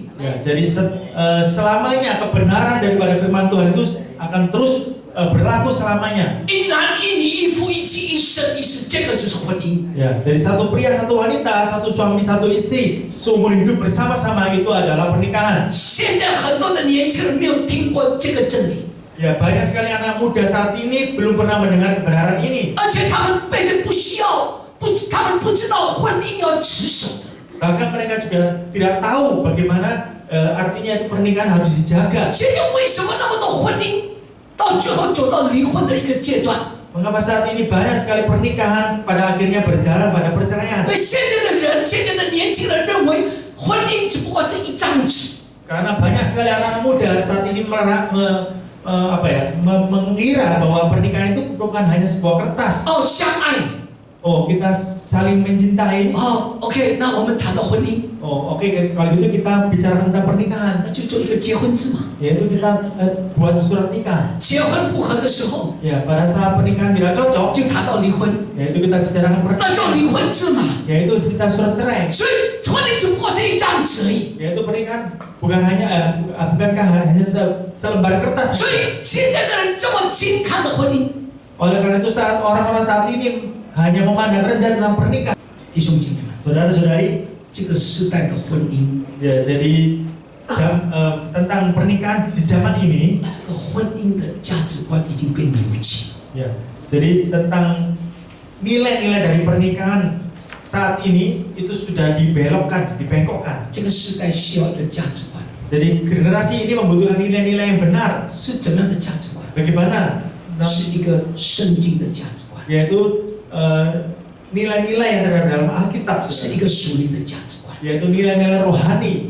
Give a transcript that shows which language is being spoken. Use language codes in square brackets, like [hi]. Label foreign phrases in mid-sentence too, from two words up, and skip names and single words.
[id] Ya, jadi selamanya kebenaran daripada firman Tuhan itu akan terus berlaku selamanya. [zh] 一男一女，一夫一妻，一生一世，这个就是婚姻。 [id] Ya, jadi satu pria, satu wanita, satu suami, satu istri, seumur hidup bersama-sama itu adalah pernikahan. [zh] 现在很多的年轻人没有听过这个真理， [id] Ya, banyak sekali anak muda saat ini belum pernah mendengar kebenaran ini. [zh] 而且他们被这不需要，他们不知道婚姻要持守的。 [id] Bahkan mereka juga tidak tahu bagaimana artinya itu pernikahan harus dijaga. [zh] 现在为什么那么多婚姻到最后走到离婚的一个阶段？ [id] Mengapa saat ini banyak sekali pernikahan pada akhirnya berjalan pada perceraian? [zh] 因为现在的人，现在的年轻人认为婚姻只不过是一张纸， [id] Karena banyak sekali anak-anak muda saat ini mengira bahwa pernikahan itu bukan hanya sebuah kertas. [zh] 哦，相爱， [id] Oh, kita saling mencintai. [zh] 哦，OK，那我们谈到婚姻， [id] Oh, oke, kalau gitu kita bicara tentang pernikahan, [zh] 那就做一个结婚制嘛。 [id] yaitu kita buat surat nikah. [zh] 结婚不合的时候， [id] Ya, pada saat pernikahan tidak cocok, [zh] 就谈到离婚， [id] yaitu kita bicarakan [zh] 那就 [id] perceraian, [zh] 离婚制嘛。 [id] yaitu kita surat cerai. [zh] 所以婚姻只不过是一张纸而已。 [id] Yaitu pernikahan bukankah hanya selembar kertas? [zh] 所以现在的人这么轻看的婚姻， [id] Oleh karena itu saat orang-orang saat ini hanya memandang rendah tentang pernikahan. [zh] 弟兄姐妹们， [id] Saudara-saudari, [zh] 这个时代的婚姻， [id] ya jadi tentang pernikahan di zaman ini, [zh] 这个婚姻的价值观已经被扭曲。 [id] ya. Jadi tentang nilai-nilai dari pernikahan saat ini itu sudah dibelokkan, dibengkokkan. [zh] 这个时代需要一个价值观， [id] Jadi generasi ini membutuhkan nilai-nilai yang benar. [zh] 是怎么样的价值观？ [id] Bagaimana? [zh] 是一个圣经的价值观， [id] Yaitu nilai-nilai yang terdapat dalam Alkitab, [zh] 是一个属灵的价值观。 [id] yaitu nilai-nilai rohani.